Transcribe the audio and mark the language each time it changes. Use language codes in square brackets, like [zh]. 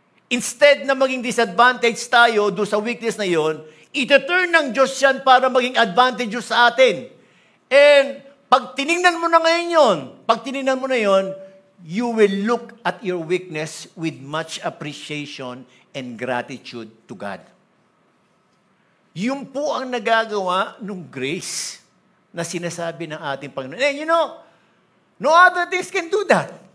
[tl] Instead na maging disadvantage tayo doon sa weakness na yon, ito-turn ng Diyos yan para maging advantage sa atin. [en] And [tl] pag tinignan mo na ngayon yon, [en] you will look at your weakness with much appreciation and gratitude to God. [tl] Yun po ang nagagawa ng grace na sinasabi ng ating Panginoon. [en] And you know, no other things can do that.